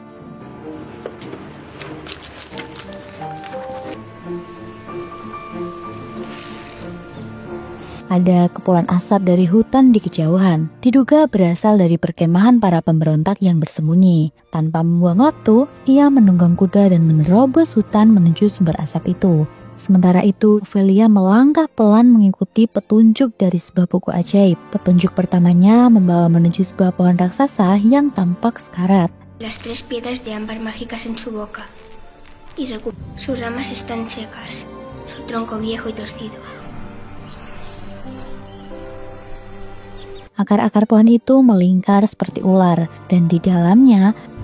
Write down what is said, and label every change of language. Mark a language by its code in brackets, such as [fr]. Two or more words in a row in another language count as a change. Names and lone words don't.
[id] Ada kepulan asap dari hutan di kejauhan, diduga berasal dari perkemahan para pemberontak yang bersembunyi. Tanpa membuang waktu, ia menunggang kuda dan menerobos hutan menuju sumber asap itu. Sementara itu, Ophelia melangkah pelan mengikuti petunjuk dari sebuah buku ajaib. Petunjuk pertamanya membawa menuju sebuah pohon raksasa yang tampak sekarat. [es] Las 3 piedras de ámbar mágicas en su boca. Y sus ramas están secas, su tronco viejo y torcido. [id] Akar-akar pohon itu melingkar seperti ular, dan di dalamnya